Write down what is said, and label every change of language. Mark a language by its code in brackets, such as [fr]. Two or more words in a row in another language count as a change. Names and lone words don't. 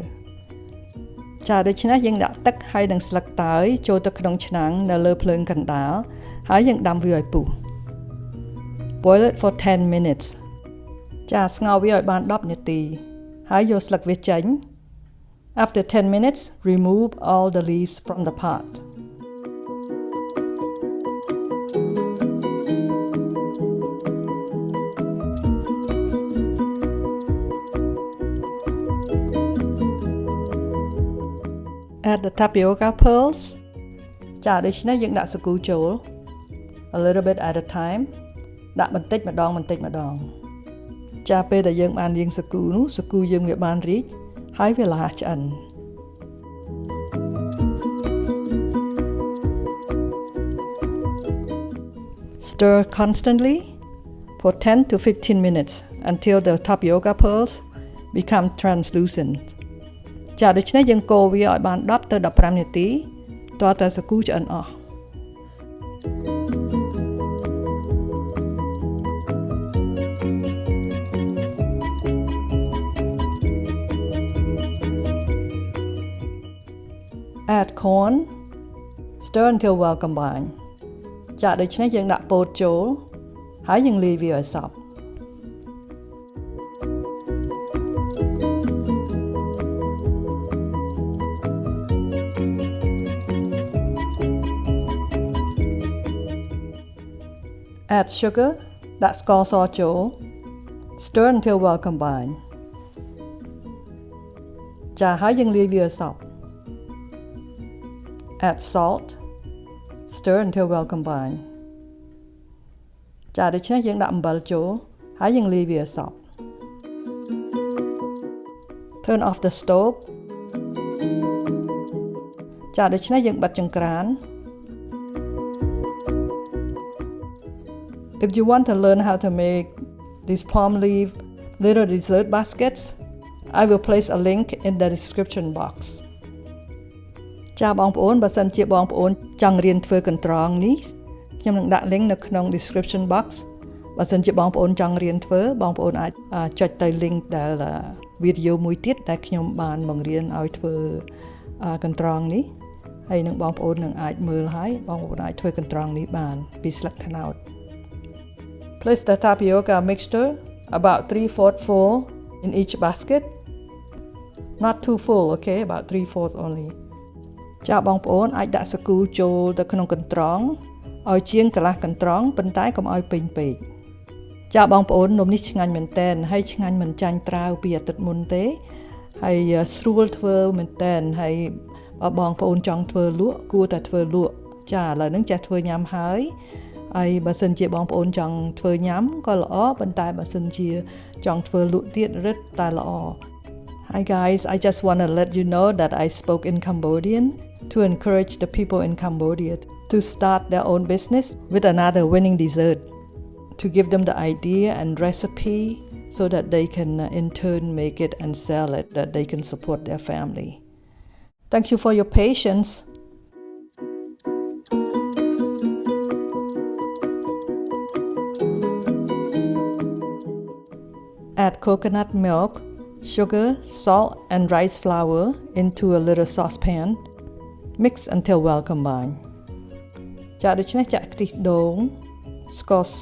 [km] ចាដូច្នេះយើងដាក់ទឹកហើយនឹងស្លឹកតើយចូលទៅក្នុងឆ្នាំងនៅលើភ្លើងកណ្ដាលហើយយើងដាំវាឲ្យពុះ [en] Boil it for 10 minutes. [km] ចាស្ងោរវាឲ្យបាន10នាទីហើយយកស្លឹកវាចេញ [en] After 10 minutes, remove all the leaves from the pot. Add the tapioca pearls. [km] ចាដូច្នេះយើងដាក់សាគូចូល [en] a little bit at a time. [km] ដាក់បន្តិចម្ដង ចាពេលដែលយើងបានលាងសាគូនោះសាគូយើងវាបានរីកហើយវាល្អឆ្អិន [en] Stir constantly for 10 to 15 minutes until the tapioca pearls become translucent [km] ចាដូច្នេះយើងកូរវាឲ្យបាន10ទៅ15នាទីទាល់តែសាគូឆ្អិនអស់ [en] Add corn. Stir until well combined. [km] ចាដូច្នេះយើងដាក់ពោតចូលហើយយើងលាយវាឲ្យសព្វ [en] Add sugar. [km] ដាក់ស្ករសចូល [en] Stir until well combined. [km] ចាហើយយើងលាយវាឲ្យសព្វ [en] Add salt. Stir until well combined. [km] ចាដូច្នេះយើងដាក់អំបិលចូលហើយយើងលាយវាឲ្យសព្វ [en] Turn off the stove. [km] ចាដូច្នេះយើងបិទចង្ក្រាន [en] If you want to learn how to make these palm leaf little dessert baskets, I will place a link in the description box. [km] ចាបងប្អូនបើសិនជាបងប្អូនចង់រៀនធ្វើកន្ត្រងនេះខ្ញុំនឹងដាក់ link នៅក្នុង [en] description box [km] បើសិនជាបងប្អូនចង់រៀនធ្វើបងប្អូនអាចចុចទៅ link ដែលវីដេអូមួយទៀតដែលខ្ញុំបានបង្រៀនឲ្យធ្វើកន្ត្រងនេះហើយនឹងបងប្អូននឹងអាចមើលហើយបងប្អូនអាចធ្វើកន្ត្រងនេះបានពីស្លឹកត្នោត [en] Place the tapioca mixture about 3/4 full in each basket. Not too full, okay? About 3/4 only. [km] ចាបងប្អូនអាចដាក់សាគូចូលទៅក្នុងកន្ត្រងឲ្យជាងកន្លះកន្ត្រងប៉ុន្តែកុំឲ្យពេញពេក ចាបងប្អូននំនេះឆ្ងាញ់មែនតើហើយឆ្ងាញ់មិនចាញ់ត្រាវពីអាទិត្យមុនទេហើយស្រួលធ្វើមែនតើហើយបង ប្អូនចង់ធ្វើលក់គួរតែធ្វើលក់ចាឥឡូវហ្នឹងចេះធ្វើញ៉ាំហើយហើយបើសិនជាបងប្អូនចង់ធ្វើញ៉ាំក៏ល្អប៉ុន្តែបើសិនជាចង់ធ្វើលក់ទៀតរឹតតែល្អ [en] Hi guys, I just want to let you know that I spoke in Cambodian to encourage the people in Cambodia to start their own business with another winning dessert, to give them the idea and recipe so that they can in turn make it and sell it, that they can support their family. Thank you for your patience. Add coconut milk, sugar, salt and rice flour into a little saucepan. Mix until well combined. [km] ចាដូច្នេះចាក់ខ្ទិះដូងស្ករស